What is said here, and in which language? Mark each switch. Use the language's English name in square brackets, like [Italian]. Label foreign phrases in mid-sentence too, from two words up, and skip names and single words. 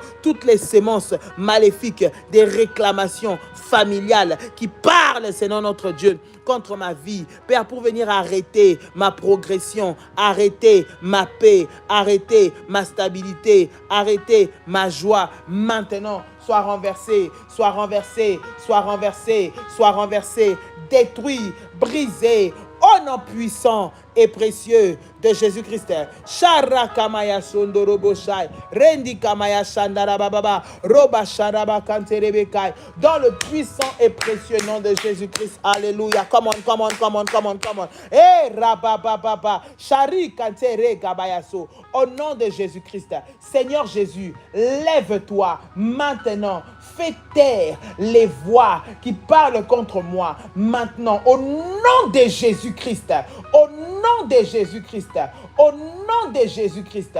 [French] Toutes les sémences maléfiques, des réclamations familiales qui parlent, Seigneur, notre Dieu, contre ma vie, Père, pour venir arrêter ma progression, arrêter ma paix, arrêter ma stabilité, arrêter ma joie. Maintenant, soit renversé, soit renversé, soit renversé, soit renversé, détruit, brisé, au nom puissant et précieux de Jésus-Christ. Shara kamaya sondorobo shai, rendi kamaya shandara bababa, roba sharaba kanterebekai. Dans le puissant et précieux nom de Jésus-Christ. Alléluia. [English] Come on, come on, come on, come on, come on. Eh, rabababa, shari kantere gabayaso. [French] Au nom de Jésus-Christ. Seigneur Jésus, lève-toi maintenant. Fais taire les voix qui parlent contre moi. Maintenant, au nom de Jésus-Christ. Au nom de Jésus-Christ. Au nom de Jésus-Christ.